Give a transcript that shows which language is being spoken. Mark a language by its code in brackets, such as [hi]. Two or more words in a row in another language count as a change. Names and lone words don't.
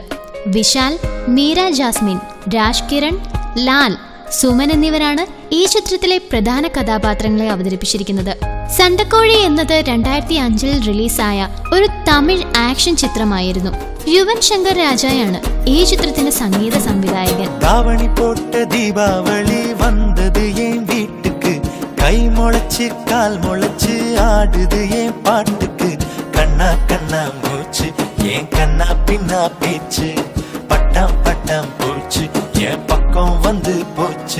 [ml] വിശാൽ, മീര ജാസ്മിൻ, രാജ് കിരൺ, ലാൽ, സുമൻ എന്നിവരാണ് ഈ ചിത്രത്തിലെ പ്രധാന കഥാപാത്രങ്ങളെ അവതരിപ്പിച്ചിരിക്കുന്നത്. സണ്ടക്കോഴി എന്നത് 2005 റിലീസായ ഒരു തമിഴ് ആക്ഷൻ ചിത്രമായിരുന്നു. യുവൻ ശങ്കർ രാജയാണ് ഈ ചിത്രത്തിന്റെ സംഗീത സംവിധായകൻ. [ta] தாவணிப்போட்ட தீபாவளி வந்தது என் வீட்டுக்கு, கை முளைச்சு கால் முளைச்சு ஆடுது என் பாட்டுக்கு, கண்ணா கண்ணா மூச்சு என் கண்ணா பின்னா பேச்சு, பட்டாம் பட்டாம் போச்சு என் பக்கம் வந்து போச்சு.